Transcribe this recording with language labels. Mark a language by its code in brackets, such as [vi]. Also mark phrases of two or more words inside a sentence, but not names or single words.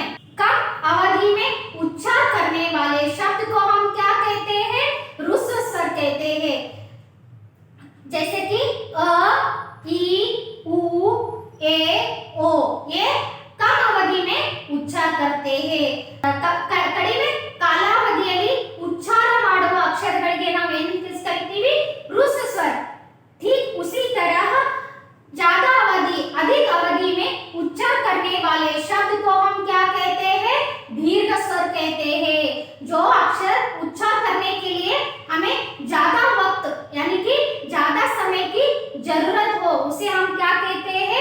[hi] कम अवधि में उच्चार करने वाले शब्द को हम क्या कहते हैं? ह्रस्व स्वर कहते हैं। जैसे कि अ ई उ ए ओ, ये कम अवधि में उच्चार करते हैं। [kn] ಕಡಿಮೆ ಕಾಲಾವಧಿಯಲ್ಲಿ ಉಚ್ಚಾರ ಮಾಡುವ ಅಕ್ಷರಗಳಿಗೆ ನಾವು ಏನು ಕರಿತೀವಿ? [hi] ह्रस्व स्वर। ठीक उसी तरह ज्यादा अवधि, अधिक अवधि में उच्चार करने वाले शब्द को हम क्या कहते हैं? दीर्घ स्वर कहते हैं। जो अक्षर उच्चार करने के लिए हमें ज्यादा वक्त यानी कि ज्यादा समय की जरूरत हो, उसे हम क्या कहते हैं?